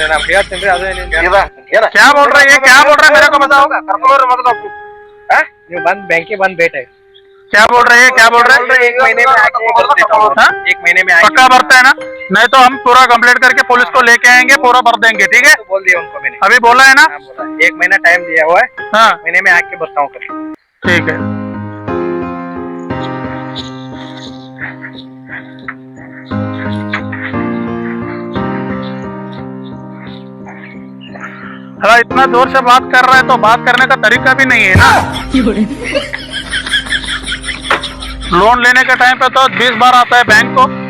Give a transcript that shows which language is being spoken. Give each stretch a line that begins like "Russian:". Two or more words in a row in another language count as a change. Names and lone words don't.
Kannada: ನಾವ್ ಹೇಳ್ತೀನಿ ಅದು ಏನ
Hindi: क्या बोल रहे हैं मेरे को बताओ
Kannada: ಕರ್ಕೊಂಡ್ರು ಮೊದಲು ನೀವು ಬಂದ್ ಬ್ಯಾಂಕಿಗೆ ಬಂದ್ ಭೇಟಿ
Hindi: क्या बोल रहे हैं एक महीने में आके भर देता हूँ हाँ? एक महीने में पक्का भरता है ना नहीं तो हम पूरा कंप्लीट करके पुलिस को लेके आएंगे पूरा भर देंगे ठीक है बोल दिया उनको मैंने अभी बोला है ना हाँ, बोला एक महीना टाइम दिया हुआ है हाँ महीने में आके भरता हूँ कल ठीक है अरे इतना जोर से बात कर रहा है तो बात करने का तरीका भी नहीं है ना लोन लेने के टाइम पे तो 20 बार आता है बैंक को